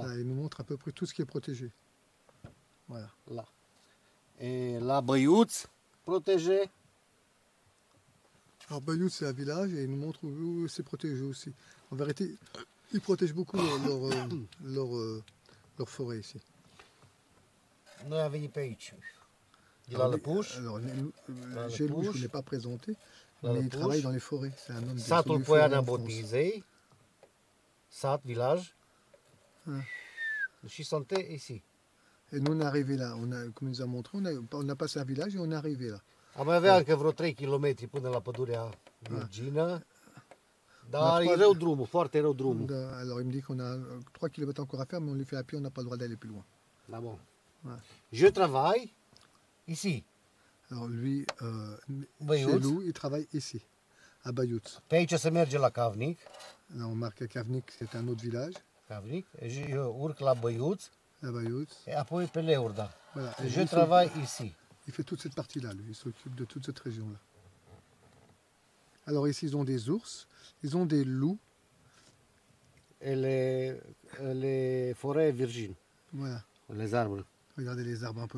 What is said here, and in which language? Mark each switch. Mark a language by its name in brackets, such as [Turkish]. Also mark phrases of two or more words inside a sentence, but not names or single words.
[French] Là, il nous montre à peu près tout ce qui est protégé. Voilà. Là. Et la băiuț protégé. Alors Bayou, c'est un village et il nous montre où c'est protégé aussi. En vérité, ils protègent beaucoup leur forêt ici. [Romanian] Noi am venit pe aici. De la Lăpuș. [French] Alors, [Romanian] La [French] chez lui, je ne [Romanian] Lăpuș. [French] l'ai pas présenté, [Romanian] La [French] mais il [Romanian] Lăpuș. [French] travaille dans les forêts. C'est un homme de [Romanian] Satul [French] des forêts [Romanian] Poiana [French] en France. [Romanian] Botizei. Sat, village. Ah. Și sunt ici. [French] Et nous, on est arrivé là. Comme il nous a montré, on a passé un village et on est arrivé là. [Romanian] Am avea încă vreo 3 km până la pădurea Virgină. Dar La e rău drumul, foarte rău drumul. [French] Alors, il me dit qu'on a 3 km encore à faire, mais on les fait à pied, on n'a pas le droit d'aller plus loin. [Romanian] Da, bun. [French] Ouais. Je travaille ici. Alors, lui, [Romanian] Băiuț. [French] chez lui, il travaille ici, à Bayut. [Romanian] Pe aici se merge la Cavnic. [French] Là, on marque à Kavnik, c'est un autre village, [Romanian] Cavnic. Și eu urc la Băiuț. [French] à Bayut. [Romanian] Et apoi pe Leurda. [French] Voilà. Et Je lui, travaille ici. il fait toute cette partie-là, lui. Il s'occupe de toute cette région-là. Alors ici, ils ont des ours, ils ont des loups. Et les forêts virgines. Voilà. Les arbres. Regardez les arbres un peu.